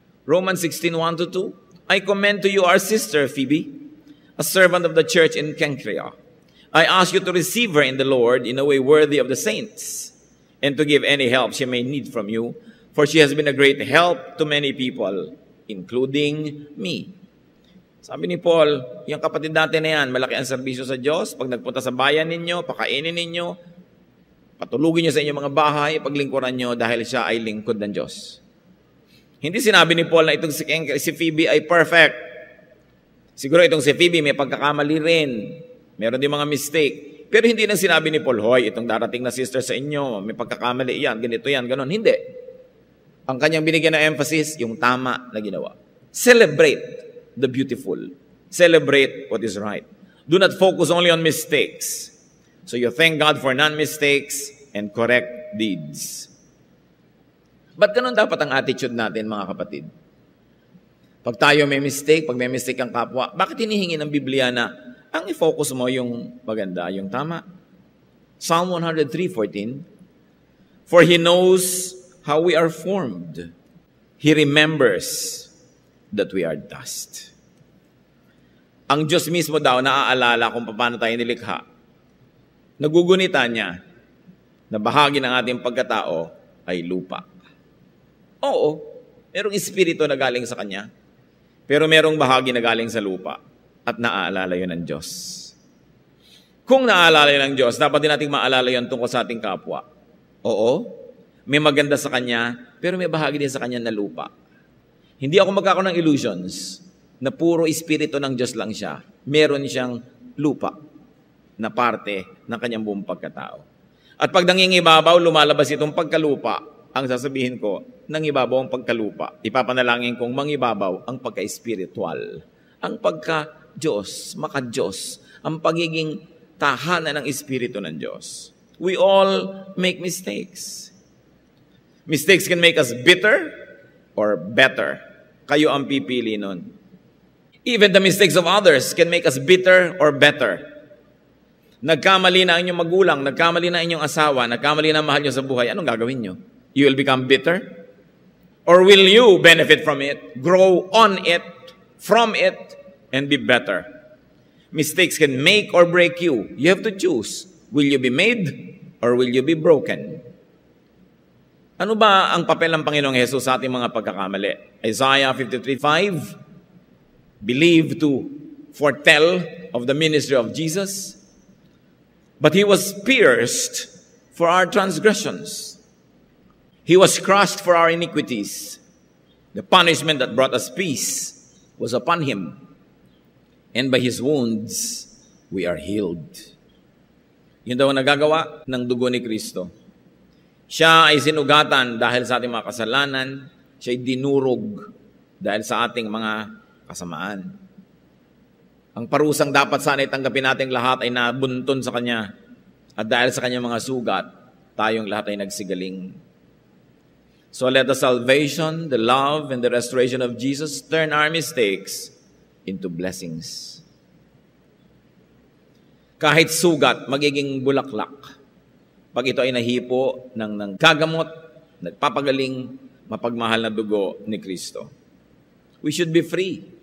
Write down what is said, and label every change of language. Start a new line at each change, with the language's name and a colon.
English: Romans 16:1-2, I commend to you our sister Phoebe, a servant of the church in Cenchrea. I ask you to receive her in the Lord in a way worthy of the saints, and to give any help she may need from you, for she has been a great help to many people, including me.
Filipino: Sabi ni Paul, yung kapatid natin na yan, malaki ang serbisyo sa Diyos. Pag nagpunta sa bayan ninyo, pakainin ninyo, patulugin nyo sa inyong mga bahay, paglingkuran nyo dahil siya ay lingkod ng Diyos. Hindi sinabi ni Paul na itong si Phoebe ay perfect. Siguro itong si Phoebe may pagkakamali rin. Meron din mga mistake. Pero hindi nang sinabi ni Paul, hoy, itong darating na sister sa inyo, may pagkakamali yan, ganito yan, ganon. Hindi. Ang kanyang binigyan ng emphasis, yung tama na ginawa.
English: Celebrate the beautiful. Celebrate what is right. Do not focus only on mistakes. So you thank God for non-mistakes and correct deeds.
Filipino: Ba't ganun dapat ang attitude natin, mga kapatid? Pag tayo may mistake, pag may mistake ang kapwa, bakit hinihingi ng Biblia na ang i-focus mo yung maganda, yung tama?
English: Psalm 103:14, for He knows how we are formed. He remembers that we are dust.
Filipino: Ang Diyos mismo daw naaalala kung paano tayo nilikha. Nagugunita niya na bahagi ng ating pagkatao ay lupa. Oo, merong espiritu na galing sa Kanya, pero merong bahagi na galing sa lupa at naaalala yun ng Diyos. Kung naaalala yun ng Diyos, dapat din natin maalala yun tungkol sa ating kapwa. Oo, may maganda sa Kanya, pero may bahagi din sa Kanya na lupa. Hindi ako magkakaroon ng illusions na puro espiritu ng Diyos lang siya. Meron siyang lupa na parte ng Kanyang buong pagkatao. At pag nangingibabaw, lumalabas itong pagkalupa, ang sasabihin ko, nangibabaw ang pagkalupa. Ipapanalangin kong mangibabaw ang pagka-espiritual. Ang pagka-Diyos, maka-Diyos, ang pagiging tahanan ng espiritu ng Diyos.
English: We all make mistakes. Mistakes can make us bitter or better.
Filipino: Kayo ang pipili nun.
English: Even the mistakes of others can make us bitter or better.
Filipino: Nagkamali na inyong magulang, nagkamali na inyong asawa, nagkamali na mahal nyo sa buhay, anong gagawin nyo?
English: You will become bitter? Or will you benefit from it, grow on it, from it, and be better? Mistakes can make or break you. You have to choose. Will you be made or will you be broken?
Filipino: Ano ba ang papel ng Panginoong Hesus sa ating mga pagkakamali?
English: Isaiah 53:5, believed to foretell of the ministry of Jesus, but He was pierced for our transgressions. He was crushed for our iniquities. The punishment that brought us peace was upon Him, and by His wounds we are healed.
Filipino: Yun daw ang nagagawa ng dugo ni Kristo. Siya ay sinugatan dahil sa ating mga kasalanan. Siya ay dinurog dahil sa ating mga kasamaan. Ang parusang dapat sana itanggapin nating lahat ay nabunton sa Kanya. At dahil sa Kanyang mga sugat, tayong lahat ay nagsigaling.
English: So let the salvation, the love, and the restoration of Jesus turn our mistakes into blessings.
Filipino: Kahit sugat, magiging bulaklak. Pag ito ay nahipo ng gagamot, nagpapagaling, mapagmahal na dugo ni Kristo.
English: We should be free.